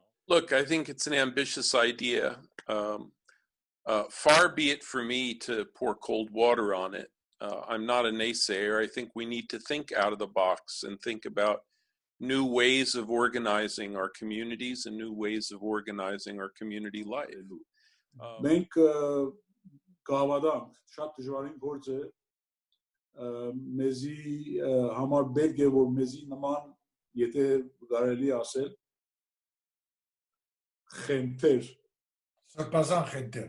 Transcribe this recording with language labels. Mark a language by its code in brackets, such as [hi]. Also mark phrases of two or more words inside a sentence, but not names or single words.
[en] Look, I think it's an ambitious idea. Far be it for me to pour cold water on it. I'm not a naysayer. I think we need to think out of the box and think about new ways of organizing our communities and new ways of organizing our community life. [hy] Մենք կհավատանք, շատ դժվարին գործ է, մեզի համար պետք է, որ մեզի նման, եթե կարելի ասել, խենթեր, Սրբազան խենթեր,